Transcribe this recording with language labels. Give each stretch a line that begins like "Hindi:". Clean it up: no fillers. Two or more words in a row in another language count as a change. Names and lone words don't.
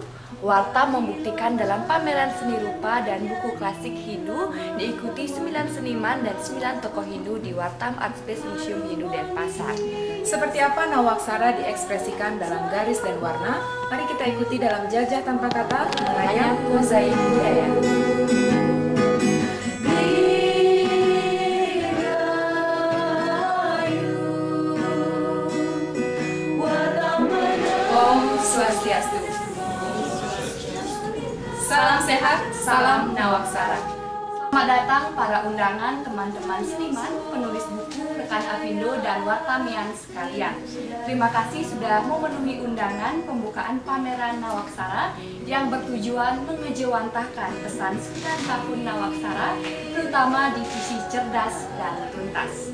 Indonesian: Warta membuktikan dalam pameran seni rupa dan buku klasik Hindu diikuti 9 seniman dan 9 tokoh Hindu di Wartam Art Space Museum Hindu Denpasar. Seperti apa Nawaksara diekspresikan dalam garis dan warna? Mari kita ikuti dalam Jajah Tanpa Kata Menganyam Mozaik Budaya. Om Swastiastu. Salam sehat, salam Nawaksara. Selamat datang para undangan teman-teman seniman, penulis buku, rekan Apindo, dan wartamian sekalian. Terima kasih sudah memenuhi undangan pembukaan pameran Nawaksara yang bertujuan mengejawantahkan pesan 9 tahun Nawaksara, terutama divisi cerdas dan tuntas.